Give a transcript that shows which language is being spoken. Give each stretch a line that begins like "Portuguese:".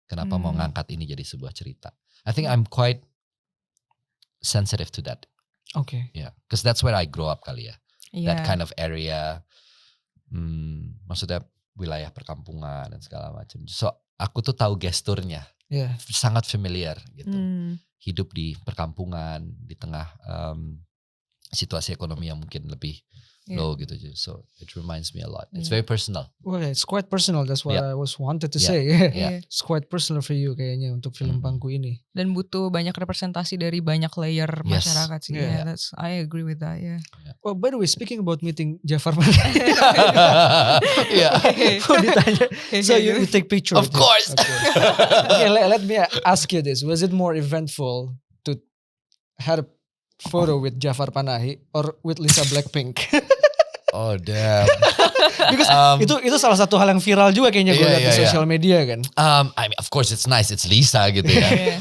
Indonesian: Kenapa mau ngangkat ini jadi sebuah cerita.
English: I think I'm quite sensitive to that.
Indonesian: Oke.
English: Yeah, because that's where I grow up
Indonesian: kali ya.
English: That
Indonesian: Iya.
English: kind of area.
Indonesian: Maksudnya wilayah perkampungan dan segala macam. So aku tuh tahu gesturnya. Iya. Sangat familiar gitu. Hmm. Hidup di perkampungan di tengah situasi ekonomi yang mungkin lebih Iya.
English: low gitu. So it reminds me a lot. It's
Indonesian: Iya.
English: very personal. Well, it's quite personal. That's what I Yeah. was wanted to Yeah. say. Yeah.
Indonesian: Iya.
English: It's quite personal for you
Indonesian: kayaknya untuk film Pangku ini. Dan butuh banyak representasi dari banyak layer
English: Yes.
Indonesian: masyarakat sih.
English: Yeah. Yeah, I agree with that. Yeah. Well, by the way, speaking about meeting Jafar Panahi, Yeah.
Indonesian: mau ditanya.
English: So you take picture. Of with him. course. Okay, let me ask you this: was it more eventful to have a photo with Jafar Panahi or with Lisa Blackpink? Oh damn.
Indonesian: Because itu salah satu hal yang viral juga kayaknya gue Iya, lihat di iya, iya. sosial media kan.
English: I mean, of course it's nice, it's Lisa gitu ya.